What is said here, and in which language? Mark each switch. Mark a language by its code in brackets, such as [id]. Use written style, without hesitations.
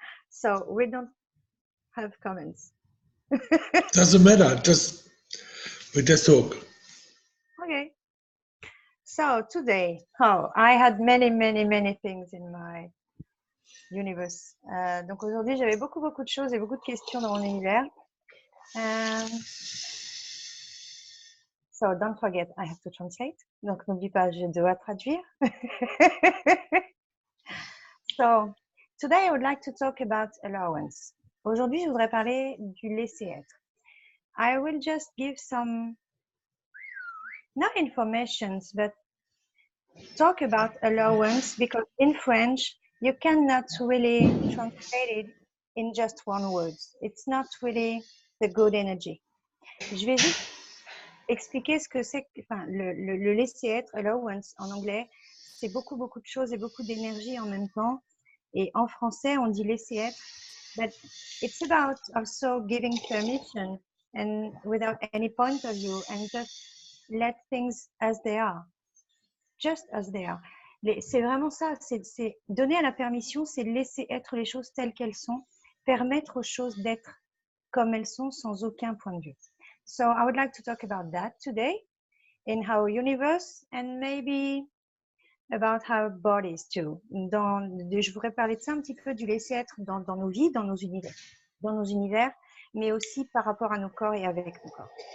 [en] So we don't have comments. Doesn't matter. We just talk. Okay. So today, I had many things in my universe. [fr] Donc aujourd'hui, j'avais beaucoup de choses et beaucoup de questions dans mon univers. [en] So don't forget, I have to translate. [fr] Donc n'oublie pas, je dois traduire. [en] So today I would like to talk about allowance. [fr] Aujourd'hui, je voudrais parler du laisser-être. [en] I will just give some, not informations, but talk about allowance, because in French, you cannot really translate it in just one word. It's not really the good energy. [fr] Je vais juste expliquer ce que c'est, enfin, le laisser-être, allowance en anglais, c'est beaucoup de choses et beaucoup d'énergie en même temps. Et en français, on dit laisser-être, [en] but it's about also giving permission and without any point of view and just let things as they are. Just as they are. [fr] C'est vraiment ça, c'est donner à la permission, c'est laisser être les choses telles qu'elles sont, permettre aux choses d'être comme elles sont sans aucun point de vue. [en] So I would like to talk about that today in our universe and maybe about our bodies too. [fr] Je voudrais parler de ça un petit peu, du laisser être dans nos vies, dans nos univers, mais aussi par rapport à nos corps et avec nos corps.